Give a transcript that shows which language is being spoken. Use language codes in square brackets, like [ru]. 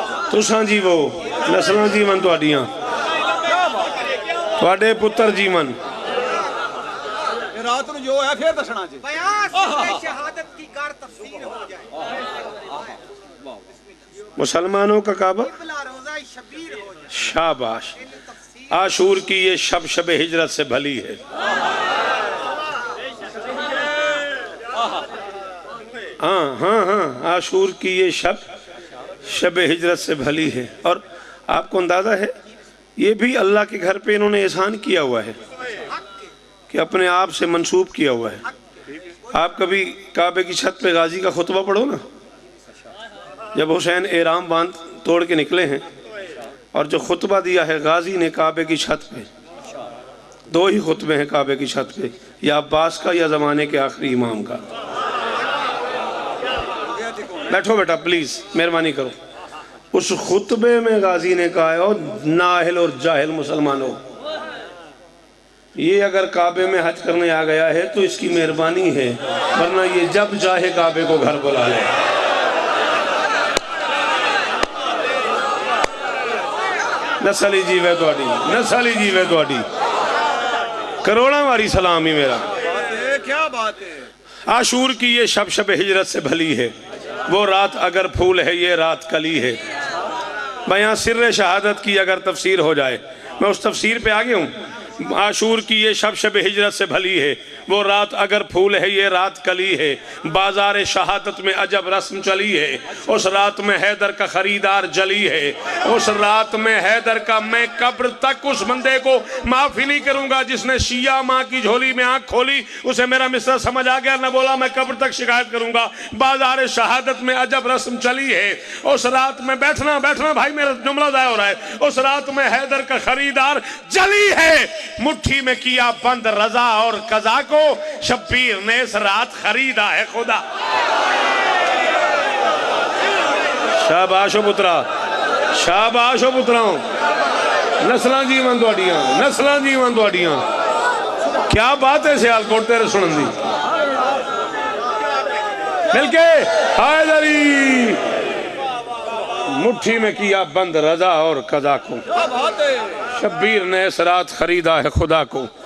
[pa] تساں جی وہ نسلاں جیون تواڈیاں, تواڈے پتر جیون. رات نو جو ہے پھر دسنا جی. [ur] بیان سے شہادت کی کار تفسیر ہو جائے. مسلمانوں کا کعبہ بلا روزہ شبیر ہو جائے. شاباش. عاشور کی یہ شب ہجرت سے بھلی ہے. ہاں عاشور کی یہ شب ہجرت سے بھلی ہے. اور آپ کو اندازہ ہے یہ بھی اللہ کے گھر پہ انہوں نے احسان کیا ہوا ہے کہ اپنے آپ سے منسوب کیا ہوا ہے. آپ کبھی کعبے کی چھت پہ غازی کا خطبہ پڑھو نا, جب حسین احرام باندھ توڑ کے نکلے ہیں اور جو خطبہ دیا ہے غازی نے کعبے کی چھت پہ, 2 ہی خطبے ہیں کعبے کی چھت پہ, یا عباس کا یا زمانے کے آخری امام کا. بیٹھو بیٹا پلیز, مہربانی کرو. اس خطبے میں غازی نے کہا ہے نااہل اور جاہل مسلمانوں, یہ اگر کعبے میں حج کرنے آ گیا ہے تو اس کی مہربانی ہے, ورنہ یہ جب چاہے کعبے کو گھر بلا لے. [pa] نسلی جیوے تواڈی, نسلی جیوے تواڈی, کروڑاں واری سلامی میرا. [ur] کیا بات ہے. عاشور کی یہ شب ہجرت سے بھلی ہے, وہ رات اگر پھول ہے یہ رات کلی ہے. بیان سر شہادت کی اگر تفسیر ہو جائے, میں اس تفسیر پہ آگے ہوں. عاشور کی یہ شب ہجرت سے بھلی ہے, وہ رات اگر پھول ہے یہ رات کلی ہے. بازار شہادت میں عجب رسم چلی ہے, اس رات میں حیدر کا خریدار جلی ہے. اس رات میں حیدر کا میں قبر تک اس بندے کو معافی نہیں کروں گا جس نے شیعہ ماں کی جھولی میں آنکھ کھولی, اسے میرا مصرع سمجھ آ گیا, نہ بولا میں قبر تک شکایت کروں گا. بازار شہادت میں عجب رسم چلی ہے, اس رات میں بیٹھنا بھائی میرا جملہ ضائع ہو رہا ہے, اس رات میں حیدر کا خریدار جلی ہے. مٹھی میں کیا بند رضا اور قضا کو, شبیر نے اس رات خریدا ہے خدا. [pa] شاباش و پترا, شاباش و پتراؤں, نسلاں جیون تواڈیاں, نسلاں جیون تواڈیاں. کیا بات ہے سیالکوٹ تیرے سنن دی. [ur] مل کے حیدری. مٹھی میں کیا بند رضا اور قضا کو, شبیر نے اس رات خریدا ہے خدا کو.